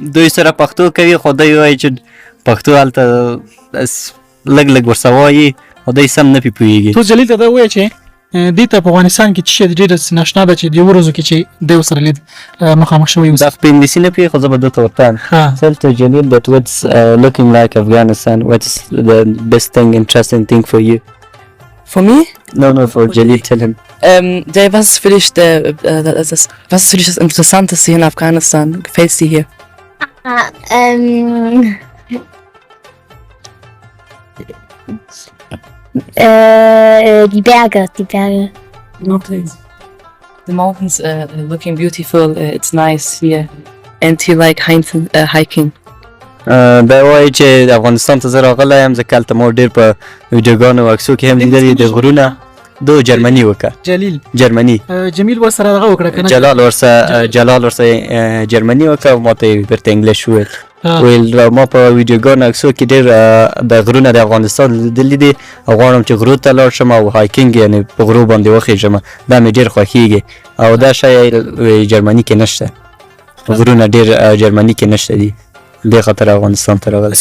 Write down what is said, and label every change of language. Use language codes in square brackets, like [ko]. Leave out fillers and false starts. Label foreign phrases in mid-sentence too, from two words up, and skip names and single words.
[ps] دوی سره پښتو کوي، خو دوی وایي چې پښتو هلته لږ لږ ورسره وایي او دوی سم نه پرې پوهېږي. تو جلیل ته دا ووایه چې دې ته په افغانستان کې څه شی ډېره ناشنا ده چې د یو ورځو کې چې دی ورسره لید مخامخ شوی اوس؟ دا په انګلیسي نه پوهېږي، خو زه به ده ته ورته وایم. [en] Tell to Jalil that what's looking like Afghanistan, what's the best thing, interesting thing for you? For me? No, for Jalil, tell him. [de] Was ist für dich das Interessanteste hier in Afghanistan? Gefällt es dir hier? Die Berge. [en] Mountains. The mountains looking beautiful. It's nice here. And you like hiking? [ps] دا وایي چې افغانستان ته زه راغلی یم ځکه هلته ما ډېر په ویډیوګانو او عکسو کې هم لیدلي د غرونه. دو جرمني وکړه. جرمني. جمیل ورسره دغه وکړه که نه؟ جلال ورسره جرمني وکړه او ما ته یې بیرته انګلیش وویل. ویل ما په ویډیوګانو عکسو کې ډېر د غرونه د افغانستان لیدلي دي او غواړم چې غرو ته لاړ شم او هایکینګ یعنې په غرو باندې وخېږم، دا مې ډېر خوښېږي او دا شی جرمني کې نشته، غرونه ډېر جرمني کې نشته دي، دې خاطر افغانستان ته راغلی.